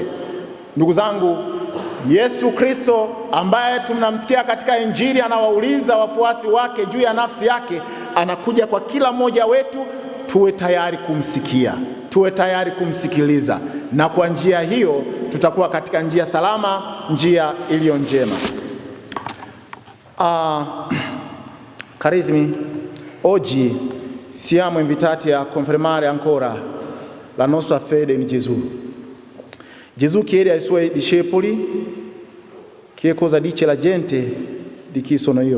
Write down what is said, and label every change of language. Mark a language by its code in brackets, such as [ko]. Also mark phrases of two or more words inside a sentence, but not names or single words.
[sw] Ndugu zangu, Yesu Kristo ambaye tunamsikia katika Injili anawauliza wafuasi wake juu ya nafsi yake, anakuja kwa kila mmoja wetu. Tuwe tayari kumsikia, tuwe tayari kumsikiliza, na kwa njia hiyo tutakuwa katika njia salama, njia iliyo njema. [it] Carissimi, oggi siamo invitati a confermare ancora la nostra fede in Gesù. Gesù chiede ai suoi discepoli che cosa dice la gente di chi sono io.